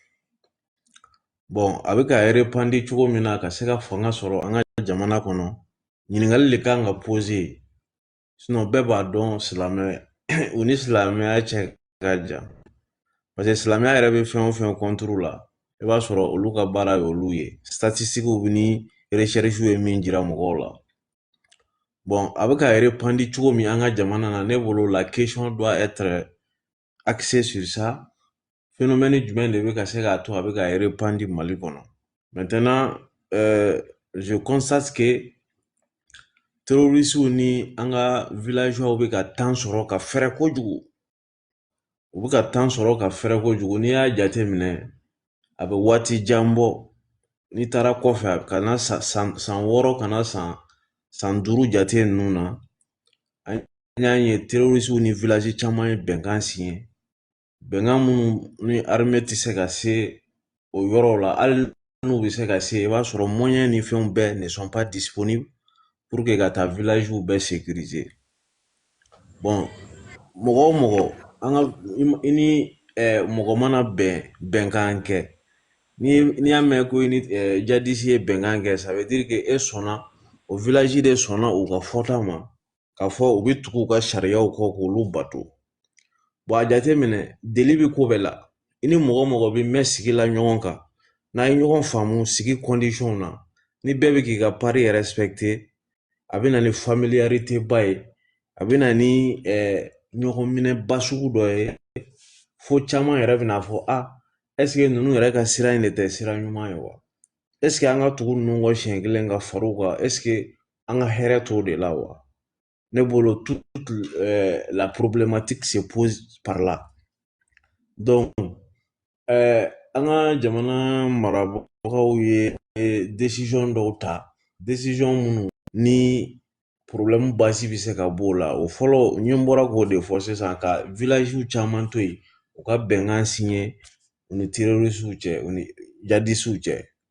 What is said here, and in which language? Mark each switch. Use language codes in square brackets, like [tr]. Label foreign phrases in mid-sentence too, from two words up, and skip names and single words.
[bm] Bon, a bɛ ka répandre cogo min na ka se ka fanga sɔrɔ an ka jamana kɔnɔ, ɲininkali de kan ka poser, sinon bɛɛ b'a dɔn silamɛ u ni silamɛya cɛ ka jan. Parce que silamɛya yɛrɛ bɛ fɛn o fɛn contre la, i b'a sɔrɔ olu ka baara ye olu ye. Statistiques ni recherches ye min jira mɔgɔw la. Bon, a bɛ ka répandre cogo min an ka jamana na, ne bolo la [fr] question doit être axée sur ça. [bm] Phénomène jumɛn de bɛ ka se k'a to a bɛ ka répandre Mali kɔnɔ. [fr] Maintenant, je constate que [bm] terroristes ni an ka villageois bɛ ka temps sɔrɔ ka fɛrɛ kojugu. U bɛ ka temps sɔrɔ ka fɛrɛ kojugu. N'i y'a jate minɛ, a bɛ waati jan bɔ. N'i taara kɔfɛ ka na san 6 ka na san 5 jate ninnu na, an y'a ye terroristes ni village caman ye bɛnkan signé. Bɛnkan minnu ni armée tɛ se ka se o yɔrɔw la, hali n'u bɛ se ka se, i b'a sɔrɔ moyens ni fɛnw bɛɛ [fr] ne sont pas disponibles pour que [bm] ka taa village bɛɛ sécuriser. Bon, mɔgɔ o mɔgɔ, an ka i ni mɔgɔ mana bɛnkan kɛ, n'i y'a mɛn ko i ni jadisi ye bɛnkan kɛ, [fr] ça veut dire que [bm] e sɔnna, o village de sɔnna u ka fɔta ma, k'a fɔ u bɛ tugu u ka sariyaw kɔ k'olu bato. Bon, a jateminɛ, deli bɛ ko bɛɛ la. I ni mɔgɔ mɔgɔ bɛ mɛn sigi la ɲɔgɔn kan, n'a ye ɲɔgɔn faamu sigi condition na, ni bɛɛ bɛ k'i ka pari respecter, a bɛ na ni familiarité ba ye, a bɛ na ni ɲɔgɔn minɛ ba sugu dɔ ye, fo caman yɛrɛ bɛna fɔ [fr] est-ce que [bm] ninnu yɛrɛ ka sira in de tɛ sira ɲuman ye wa? [fr] Est-ce que [bm] an ka tugu ninnu kɔ siɲɛ kelen ka far'u kan? [fr] Est-ce que [bm] an ka hɛrɛ t'o de la wa? Ne bolo [fr] toute la problématique se pose par là. Donc, [bm] an ka jamana marabagaw ye décision dɔw ta, décision minnu ni problème basi bɛ se ka b'o la. O fɔlɔ n ye n bɔra k'o de fɔ sisan, ka village caman to yen, u ka bɛnkan signé u ni terroristes cɛ, u ni djihadistes cɛ.